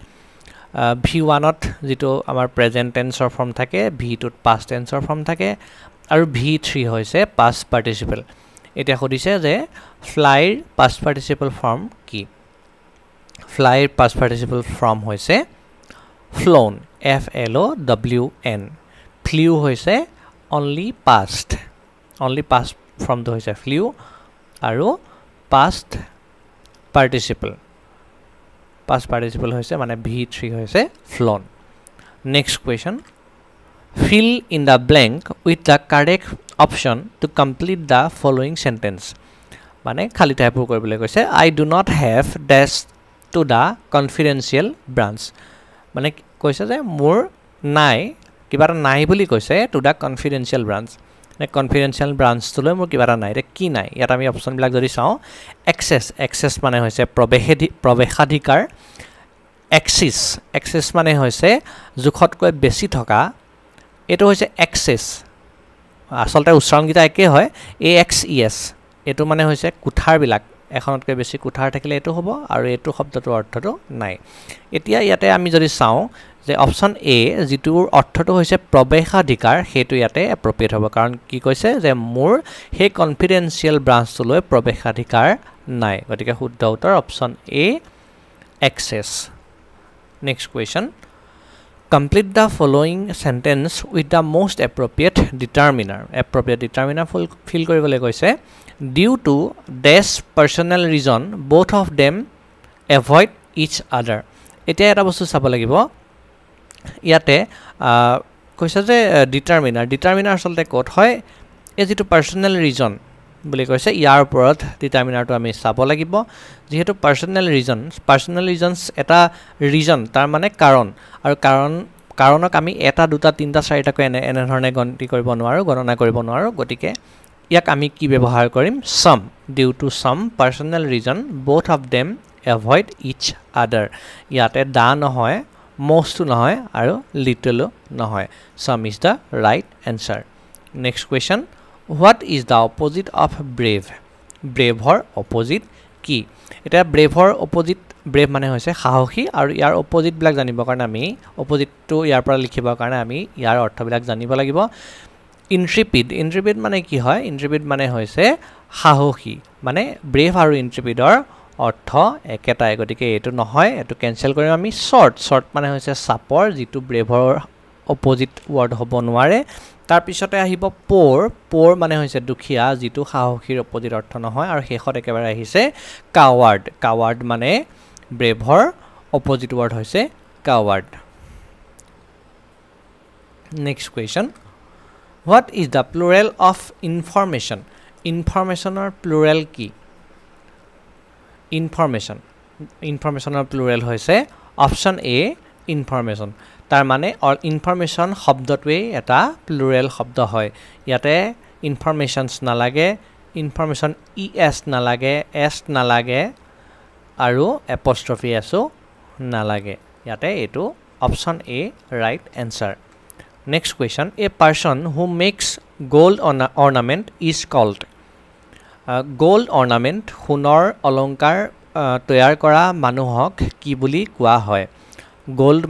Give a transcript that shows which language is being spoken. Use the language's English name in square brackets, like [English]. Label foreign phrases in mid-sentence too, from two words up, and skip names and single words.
[Assamese] V1ত যেটো আমাৰ প্ৰেজেন্ট টেন্সৰ ফৰ্ম থাকে V2ত পাষ্ট টেন্সৰ ফৰ্ম থাকে আৰু V3 হৈছে পাষ্ট পাৰ্টিচিপল এটা খুদিছে যে ফ্লাইৰ পাষ্ট পাৰ্টিচিপল ফৰ্ম কি ফ্লাইৰ পাষ্ট পাৰ্টিচিপল ফৰ্ম হৈছে flown [English] FLOWN flew [Assamese] হৈছে [English] only past [Assamese] ফৰ্মটো হৈছে flew আৰু [English] past participle [Assamese] হৈছে মানে V3 হৈছে [English] flown next question fill in the blank with the correct option to complete the following sentence [Assamese] মানে খালি ঠাই পূৰণ কৰিবলৈ কৈছে [English] I do not have dash to the confidential branch [Assamese] মানে কৈছে যে মোৰ নাই কিবা নাই বুলি কৈছে [English] to the confidential branch [Assamese] নে [English] confidential branchটোলৈ [Assamese] মোৰ কিবা নাই এটা কি নাই ইয়াত আমি অপচনবিলাক যদি চাওঁ এক্সেছ মানে হৈছে প্ৰৱেশাধিকাৰ এক্সেছ মানে হৈছে জুখতকৈ বেছি থকা এটো হৈছে এক্সেছ আসলতে উচ্চাৰণগিতা একে হয় AXES এটো মানে হৈছে কুঠাৰবিলাক এখনতকৈ বেছি কুঠাৰ থাকিলে এটো হ'ব আৰু এটো শব্দটোৰ অৰ্থটো নাই এতিয়া ইয়াতে আমি যদি চাওঁ যে [English] option A [Assamese] যেটোৰ অৰ্থটো হৈছে প্ৰৱেশাধিকাৰ হেতু ইয়াতে এপ্ৰোপ্ৰিয়েট হ'ব কাৰণ কি কৈছে যে মোৰ হে [English] confidential branchটোলৈ [Assamese] প্ৰৱেশাধিকাৰ নাই গতিকে শুদ্ধ উত্তৰ [English] option A access next question complete the following sentence with the most appropriate determiner [Assamese] fill কৰিবলৈ কৈছে [English] due to dash personal reason both of them avoid each other [Assamese] এতিয়া এটা বস্তু চাব লাগিব ইয়াতে কৈছে যে ডিটাৰমিনাৰ আসলতে কোড হয় এই যেটো [English] personal reason [Assamese] বুলি কৈছে ইয়াৰ ওপৰত ডিটাৰমিনাৰটো আমি চাব লাগিব যেহেতু [English] personal reasons [Assamese] এটা ৰিজন তাৰ মানে কাৰণ আৰু কাৰণক আমি এটা দুটা তিনটা চাৰিটা কৈ এনে ধৰণে গণনা কৰিব নোৱাৰো গতিকে ইয়াক আমি কি ব্যৱহাৰ কৰিম [English] some due to some personal reason both of them avoid each other [Assamese] ইয়াতে দা নহয় most নহয় আৰু little নহয় [English] some is the right answer next question what is the opposite of brave braveৰ opposite [Assamese] কি এটা [English] braveৰ opposite brave [Assamese] মানে হৈছে সাহসী আৰু ইয়াৰ opposite বিলাক জানিবৰ কাৰণে আমি opposite টো ইয়াৰ পৰা লিখিবৰ কাৰণে আমি ইয়াৰ অৰ্থবিলাক জানিব লাগিব intrepid মানে কি হয় intrepid মানে হৈছে সাহসী মানে brave আৰু intrepidৰ অৰ্থ একেটাই গতিকে এটো নহয় এটো ক্যান্সেল কৰিম আমি short মানে হৈছে সাপৰ যেটো [English] braveৰ opposite word [Assamese] হ'ব নোৱাৰে তাৰ পিছতে আহিব পোৰ মানে হৈছে দুখিয়া যেটো সাহসীৰ অপোজিট অৰ্থ নহয় আৰু শেষত একেবাৰে আহিছে কাৱাৰ্ড মানে [English] braveৰ opposite word [Assamese] হৈছে কাৱাৰ্ড [English] next question what is the plural of informationৰ plural কি informationৰ plural হৈছে option A information [Assamese] তাৰ মানে ইনফৰমেশ্যন শব্দটোৱে এটা প্লুৰেল শব্দ হয় ইয়াতে ইনফৰমেশ্যনছ নালাগে ইনফৰমেশ্যন ইএছ নালাগে এছ নালাগে আৰু এপষ্ট্ৰফি এছো নালাগে ইয়াতে এইটো [English] option A right answer next question a person who makes gold ornament is called gold ornament [Assamese] সোণৰ অলংকাৰ তৈয়াৰ কৰা মানুহক কি বুলি কোৱা হয় গোল্ড